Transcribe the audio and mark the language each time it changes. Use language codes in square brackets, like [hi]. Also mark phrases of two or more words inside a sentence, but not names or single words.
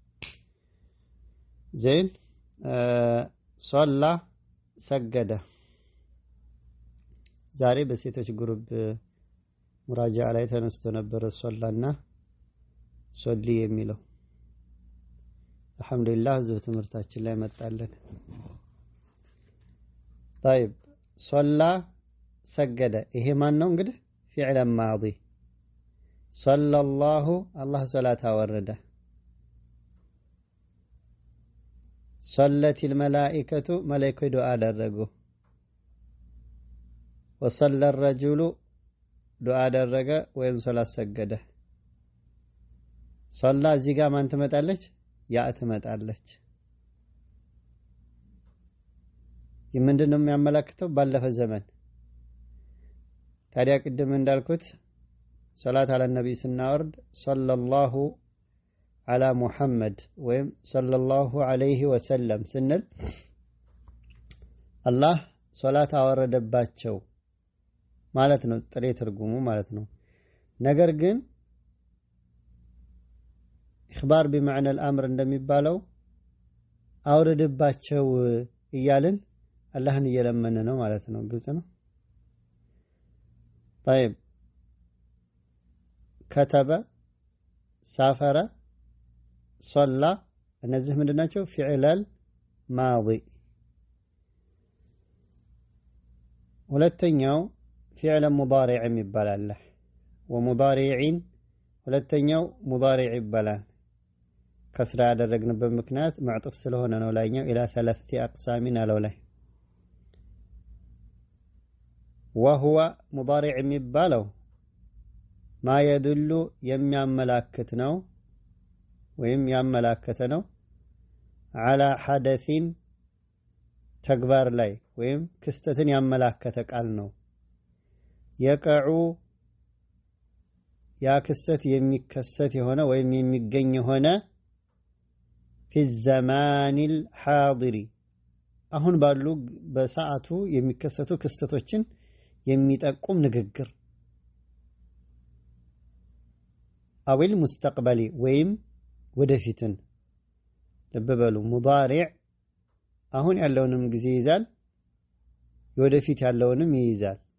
[am] ዘይን ሶላ ሰገደ ዛሬ በሴቶች ግሩፕ ሙራጃ ላይ ተነስቶ ነበር ሶላና ሶሊ የሚለው አልহামዱሊላህ ዘው ትምርታችን ላይ መጣለን [ar] طيب صلى سجد [am] ይሄ ማን ነው እንግዲህ [ar] فعل ماضي صلى الله صلاه [am] አወረደ [ar] صلت الملائكه ملائكه [am] ዱዓ አደረጉ [ar] وصلى الرجل [am] ዱዓ አደረገ ወይም ሶላት ሰገደ ሶላ እዚህ ጋር ማን ትመጣለች ያ ትመጣለች ምንድነው የሚያመለክተው ባለፈ ዘመን ታዲያ ቅድም እንዳልኩት ሶላት አለ ነብይ ስናወርድ [ar] صلى الله على محمد [am] ወይም [ar] صلى الله عليه وسلم [am] ስንል አላህ ሶላት አወረደባቸው ማለት ነው ጥሬ ትርጉሙ ማለት ነው ነገር ግን [ar] إخبار بمعنى الامر [am] እንደሚባለው አውርድባቸው እያልን አላህን እየለመነ ነው ማለት ነው ግልጽ ነው [ar] طيب كتب سافر صلى [am] እነዚህ ምንድናቸው [ar] الفعل الماضي [am] ሁለተኛው [ar] فعل مضارع [am] ይባላል ወሙዳሪዒን ሁለተኛው ሙዳሪዕ ይባላል ከስራ ያደረግንበት ምክንያት ማዕጡፍ ስለሆነ ነው ላይኛው [ar] إلى ثلاثه اقسام [am] አለው ላይ [ar] وهو مضارع [am] የሚባለው [ar] ما يدل [am] የሚያመላክት ነው ወይም ያመላከተ ነው [ar] على حدث [am] ተግባር ላይ ወይም ክስተትን ያመላከተ ቃል ነው يقع ያ ክስተት የሚከሰት የሆነ ወይም የሚገኝ የሆነ [ar] في الزمان الحاضر [am] አሁን ባሉ በሰዓቱ የሚከሰቱ ክስተቶችን የሚጠቁም ንግግር [ar] أو المستقبل [am] ወይም ወደፊትን ለበበሉ ሙዳሪዕ አሁን ያለውንም ጊዜ ይዛል ወደፊት ያለውንም ይይዛል